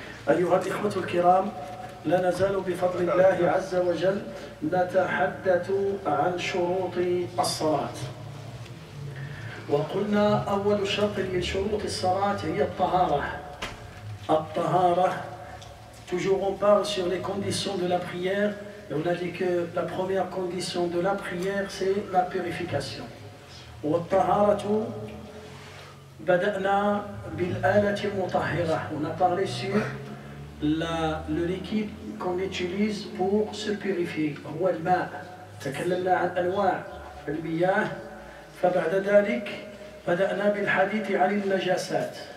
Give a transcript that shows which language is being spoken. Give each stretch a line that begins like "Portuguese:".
Arabic: أيها الإخوة الكرام، لا نزال بفضل الله عز وجل نتحدث عن شروط الصلاة. وقلنا أول شرط من شروط الصلاة هي الطهارة. الطهارة.
French: Toujours on parle sur les conditions de la prière, et on a dit que la première condition de la prière c'est la purification.
Arabic: والطهارة بدأنا بالآلة المطهرة.
French: On a parlé sur le liquide qu'on utilise pour se purifier.
Arabic: هو الماء. تكلمنا عن أنواع المياه. فبعد ذلك بدأنا بالحديث عن النجاسات.